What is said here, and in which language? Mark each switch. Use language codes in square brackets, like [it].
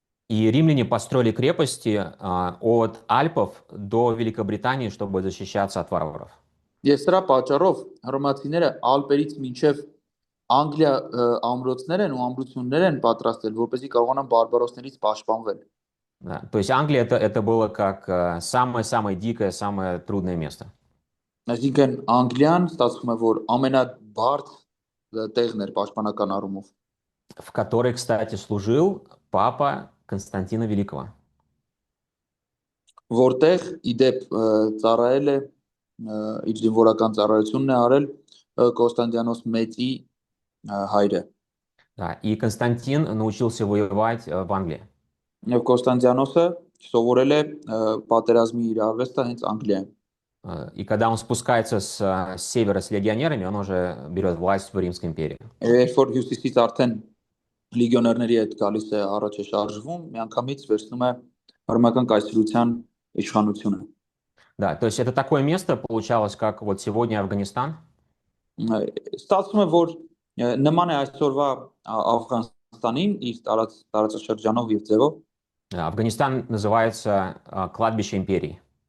[ru] И римляне построили крепости от Альпов до Великобритании, чтобы защищаться от варваров. [hy] Եվ սրա պատճառով հռոմացիները Ալպերից մինչև Անգլիա ամրոցներ են ու ամրություններ են պատրաստել, որպեսզի կարողանան բարբարոսներից պաշտպանվել։ [ru] Да. То есть Англия это было как самое-самое дикое, самое трудное место. [hy] Այսինքն Անգլիան ստացվում է, որ ամենաբարդ տեղն էր պաշտպանական առումով։ [ru] В которой, кстати, служил папа Константина Великого. [hy] Որտեղ իդեպ ծառայել է իր զինվորական ծառայությունն է արել Կոստանդիանոս Մեծի հայրը։ [ru] Да, и Константин научился воевать в Англии. [hy] Եվ Կոստանդիանոսը սովորել է պատերազմի իր արվեստը հենց Անգլիայում։ [ru] И когда он спускается с севера с легионерами, он уже берет власть в Римской империи. [hy] Երբ որ հյուսիսից արդեն լեգիոներների հետ գալիս է առաջ է շարժվում, միանգամից վերցնում է ռոմական կայսրության իշխանությունը։ [ru] Да, то есть это такое место получалось, как вот сегодня Афганистан. [hy] Ստացվում է, որ նման է այսօրվա Աֆղանստանին իր տարածաշրջանով եւ ձևով։ [ru] Афганистан называется кладбище империи.